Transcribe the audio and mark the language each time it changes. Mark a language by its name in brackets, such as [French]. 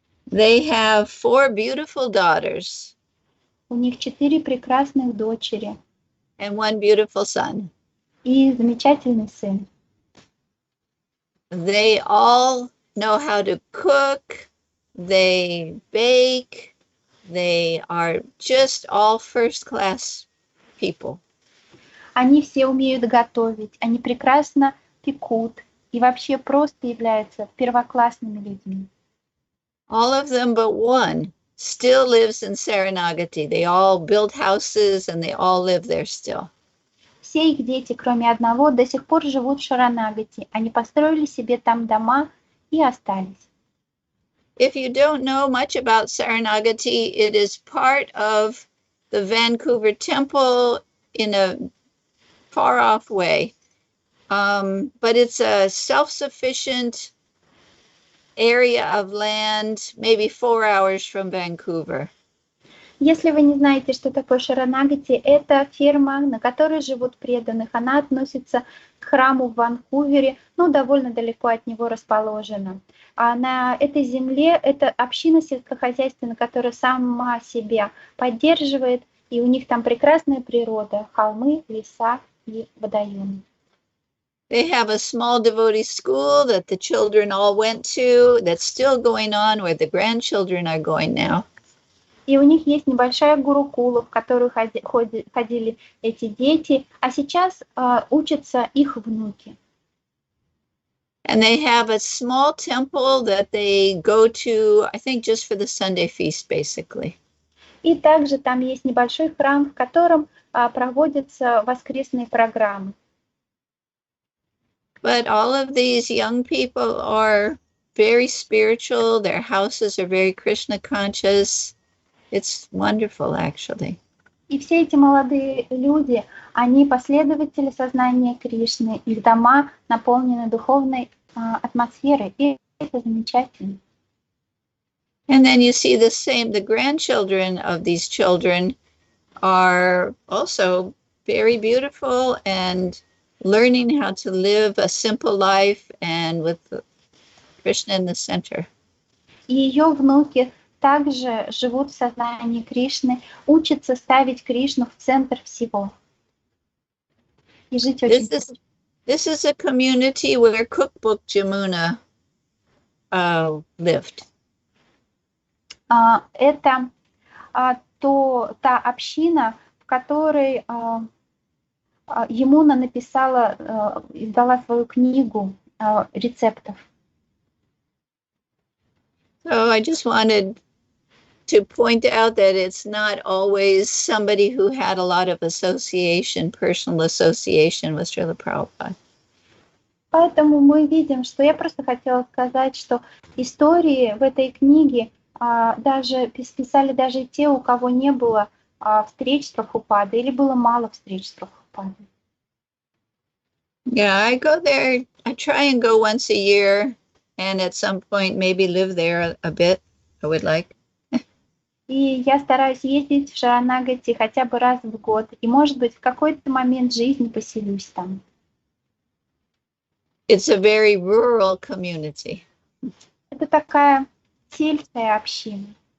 [English] They have 4 beautiful daughters. [Russian] У них 4 прекрасных дочери. [English] And 1 beautiful son. [Russian] И замечательный сын. [English] They all know how to cook. They bake. They are just all first-class people. [Russian] Они все умеют готовить, они прекрасно пекут и вообще просто являются первоклассными людьми. [English] All of them but one still lives in Saranagati. They all built houses and they all live there still. [Russian] Все их дети, кроме одного, до сих пор живут в Шаранагати. Они построили себе там дома и остались. [English] If you don't know much about Saranagati, it is part of the Vancouver Temple in a far-off way. But it's a self-sufficient area of land, maybe 4 hours from Vancouver. [Russian] Если вы не знаете, что такое Шаранагати, это ферма, на которой живут преданных. Она относится к храму в Ванкувере, довольно далеко от него расположена. А на этой земле это община сельскохозяйственная, которая сама себя поддерживает, и у них там прекрасная природа, холмы, леса и водоемы. [English] They have a small devotee school that the children all went to, that's still going on, where the grandchildren are going now. [Russian] И у них есть небольшая гурукула, в которую ходили эти дети, а сейчас учатся их внуки. [English] And they have a small temple that they go to, I think, just for the Sunday feast, basically. [Russian] И также там есть небольшой храм, в котором проводятся воскресные программы. [English] But all of these young people are very spiritual. Their houses are very Krishna conscious. It's wonderful, actually. [Russian] И все эти молодые люди, они последователи сознания Кришны. Их дома наполнены духовной атмосферой, и это замечательно. And then you see the grandchildren of these children are also very beautiful and learning how to live a simple life and with Krishna in the center. И ее внуки также живут в сознании Кришны, учатся ставить Кришну в центр всего. И жить очень. [English] This is a community where Cookbook Jamuna lived. [Russian] Это та община, в которой Ямуна издала свою книгу рецептов. [English] So I just wanted to point out that it's not always somebody who had a lot of personal association with Srila Prabhupada. [Russian] Поэтому мы видим, что я просто хотела сказать, что истории в этой книге писали даже те, у кого не было встреч с Прабхупадой или было мало встреч с Прабхупадой. [English] Yeah, I go there. I try and go once a year, and at some point maybe live there a bit I would like. [Russian] И я стараюсь ездить в Шаранагати хотя бы раз в год. И, может быть, в какой-то момент жизни поселюсь там. [English] It's a very rural community. [Russian] Это такая сельская община.